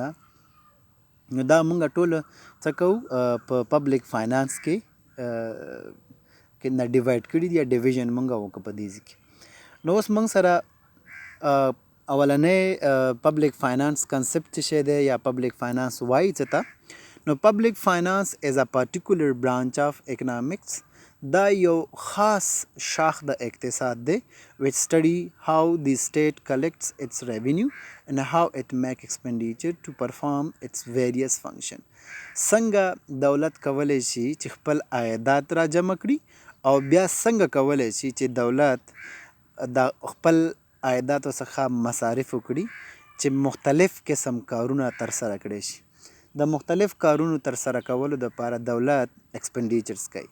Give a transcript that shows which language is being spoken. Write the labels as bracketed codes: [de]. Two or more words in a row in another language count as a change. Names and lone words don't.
[ps] نو دا موږ ټول څه کوو په [en] public finance [ps] کې نه ډیوایډ کړي دي یا ډیویژن موږ وکړو په دې کې. نو اوس موږ سره اولنی [en] public finance [ps] کنسپټ څه شی دی یا [en] public finance [ps] وایي څه ته. [en] نو public finance is a particular branch of economics. [ps] دا یو خاص شاخ د اقتصاد دی [en] which study how the state collects its revenue and how it make expenditure to perform its various function. [ps] څنګه دولت کولی شي چې خپل عایدات را جمع کړي او بیا څنګه کولی شي چې دولت د خپل عایداتو څخه مصارف وکړي چې مختلف قسم کارونه ترسره کړي شي. د مختلف کارونو ترسره کولو دپاره دولت ایکسپنډیچرز کوي.